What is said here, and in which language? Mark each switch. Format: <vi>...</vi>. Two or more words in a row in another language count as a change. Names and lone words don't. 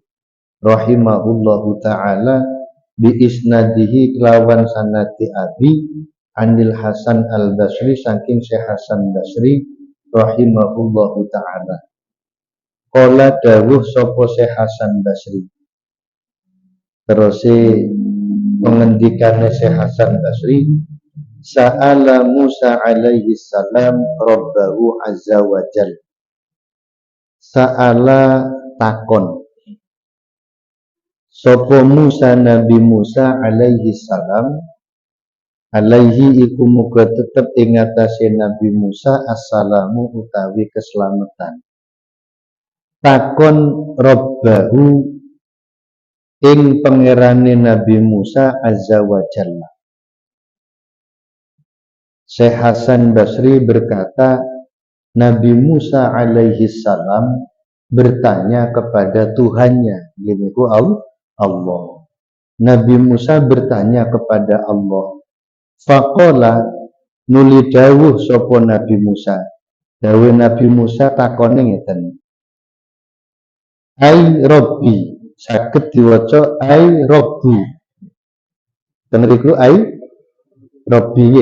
<ar>رحمه الله تعالى بإسناده kelawan سنته أبي عن Hasan al-Basri saking Syekh Hasan Basri رحمه الله تعالى.</ar> <jv>Qala dawuh sapa Syekh Hasan Basri. Terus pengendikane Syekh Hasan Basri,</jv> <ar>سأل موسى عليه السلام ربه عز وجل.</ar> <jv>Sa'ala takon sapa Musa Nabi Musa</jv> <ar>عليه السلام,</ar> <jv>alaihi iku muga tetep ing atase Nabi Musa assalamu utawi keselamatan. Takon rabbahu ing pangerane Nabi Musa</jv> <ar>عز وجل.</ar> <id>Syekh Hasan Basri berkata, Nabi Musa</id> <ar>عليه السلام</ar> <id>bertanya kepada Tuhannya, yaitu Allah. Nabi Musa bertanya kepada Allah.</id> <jv>Faqala nuli dawuh sapa Nabi Musa. Dawuh Nabi Musa takone ngeten.</jv> <ar>أي رب,</ar> <jv>saged diwaca</jv> <ar>أي رب.</ar> <jv>Tenriku</jv> <ar>أي رب</ar> <jv>ye.</jv>